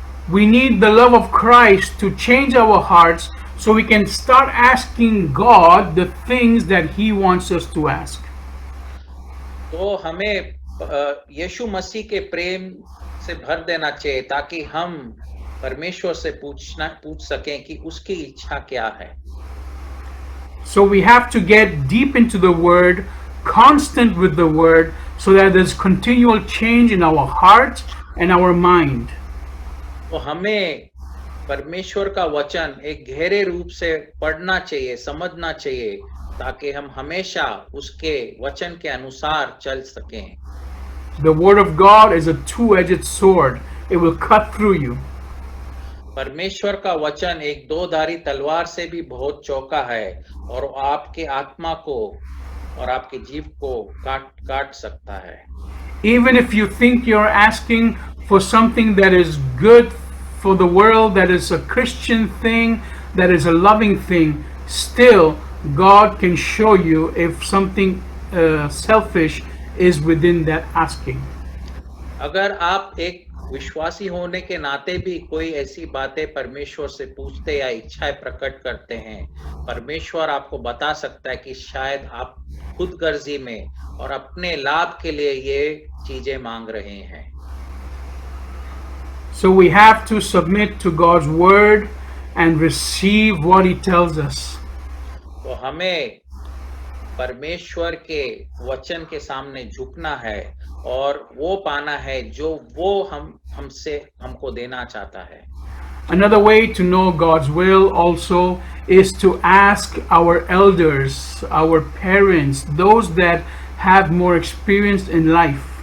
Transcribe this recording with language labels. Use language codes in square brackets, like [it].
[en] We need the love of Christ to change our hearts so we can start asking God the things that He wants us to ask. [hi] तो हमें यीशु मसीह के प्रेम से भर देना चाहिए ताकि हम परमेश्वर से पूछ सकें कि उसकी इच्छा क्या है. [en] So we have to get deep into the Word, constant with the Word, so that there's continual change in our heart and our mind. [hi] तो हमें परमेश्वर का वचन एक गहरे रूप से पढ़ना चाहिए, समझना चाहिए ताकि हम हमेशा उसके वचन के अनुसार चल सकें. [en] The Word of God is a two-edged sword. It will cut through you. [hi] परमेश्वर का वचन एक दो-धारी तलवार से भी बहुत चौका है और आपके आत्मा को और आपके जीव को काट सकता है. [en] Even if you think you're asking for something that is good for the world, that is a Christian thing, that is a loving thing, still God can show you if something selfish is within that asking. [hi] अगर आप एक विश्वासी होने के नाते भी कोई ऐसी बातें परमेश्वर से पूछते या इच्छाएं प्रकट करते हैं, परमेश्वर आपको बता सकता है कि शायद आप खुदगर्जी में और अपने लाभ के लिए ये चीजें मांग रहे हैं. [en] So we have to submit to God's word and receive what He tells us. [hi] तो हमें परमेश्वर के वचन के सामने झुकना है और वो पाना है जो वो हमको देना चाहता है. [en] Another way to know God's will also is to ask our elders, our parents, those that have more experience in life.